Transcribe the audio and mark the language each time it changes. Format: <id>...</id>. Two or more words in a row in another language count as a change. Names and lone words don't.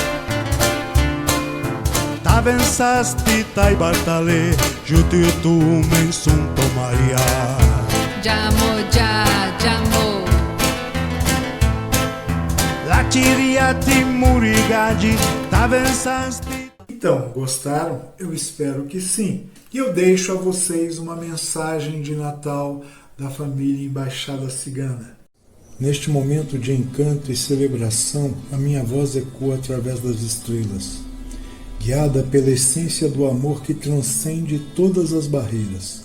<rom>Taven sasti tai bartale, jutiu tu men sunto Maria. jamo, jamo. La ciriati murigagi, taven sasti.</rom> <pt>Então, gostaram? Eu espero que sim. E eu deixo a vocês uma mensagem de Natal da família Embaixada Cigana. Neste momento de encanto e celebração, a minha voz ecoa através das estrelas, guiada pela essência do amor que transcende todas as barreiras.</pt>